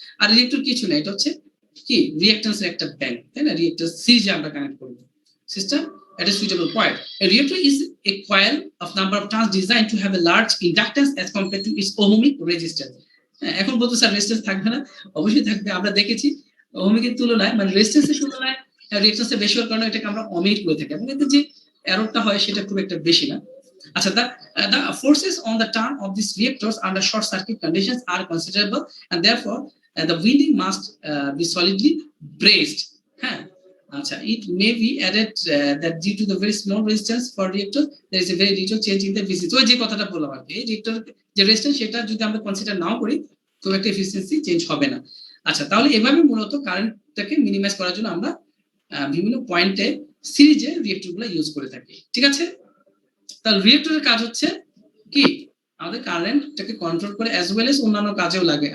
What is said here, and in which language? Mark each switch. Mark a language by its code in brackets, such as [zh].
[bn] আর reactor কিছু না, এটা হচ্ছে কি রিঅ্যাকট্যান্সের একটা ব্যাংক, তাই না? রিয়েক্টর সিরিজে আমরা কানেক্ট করব system [en] at a suitable coil. A reactor is a coil of number of turns designed to have a large inductance as compared to its ohmic resistance. [bn] এখন বলতে স্যার রেজিস্ট্যান্স থাকবে না, অবশ্যই থাকবে। আমরা দেখেছি ওহমিকের তুলনায়, মানে রেজিস্ট্যান্সের তুলনায় রিঅ্যাকট্যান্সটা বেশি হওয়ার কারণে এটাকে আমরা অমিট করে থাকি, এবং এতে যে এররটা হয় সেটা খুব একটা বেশি না। [en] আচ্ছা, the forces on the turn of these reactors under short circuit conditions are considerable, and therefore the winding must be solidly braced. হ্যাঁ, আচ্ছা, it may be added that due to the very small resistance for reactor there is a very little change in the efficiency. [bn] ওই যে কথাটা বললাম আর কি, reactor যে resistance সেটা যদি আমরা কনসিডার নাও করি খুব একটা এফিসিয়েন্সি চেঞ্জ হবে না। আচ্ছা, তাহলে এভাবে মূলত কারেন্টটাকে মিনিমাইজ করার জন্য আমরা বিভিন্ন পয়েন্টে সিরিজে রিঅ্যাক্টরগুলো ইউজ করে থাকি, ঠিক আছে? তাহলে রিঅ্যাক্টরের কাজ হচ্ছে কি আমাদের কারেন্টটাকে কন্ট্রোল করে, অ্যাজ ওয়েল এজ অন্যান্য কাজেও লাগে।